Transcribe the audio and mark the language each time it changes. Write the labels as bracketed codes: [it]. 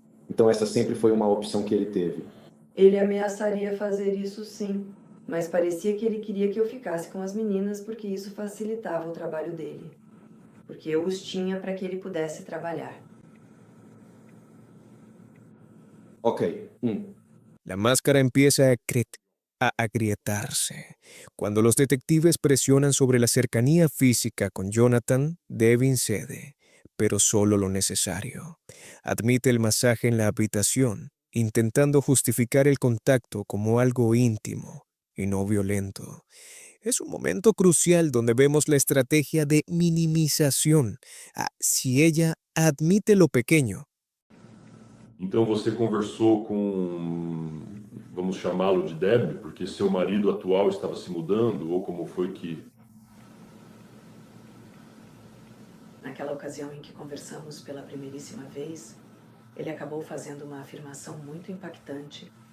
[pt] Então essa sempre foi uma opção que ele teve. Ele ameaçaria fazer isso sim, mas parecia que ele queria que eu ficasse com as meninas porque isso facilitava o trabalho dele. Porque eu os tinha para que ele pudesse trabalhar. Ok. [es] La máscara empieza a agrietarse. Cuando los detectives presionan sobre la cercanía física con Jonathan, Devin cede, pero solo lo necesario. Admite el masaje en la habitación, intentando justificar el contacto como algo íntimo y no violento. Es un momento crucial donde vemos la estrategia de minimización. Si ella admite lo pequeño, [pt] Então você conversou com, vamos chamá-lo de Deb, porque seu marido atual estava se mudando, ou como foi que... Naquela ocasião em que conversamos pela primeiríssima vez, ele acabou fazendo uma afirmação muito impactante.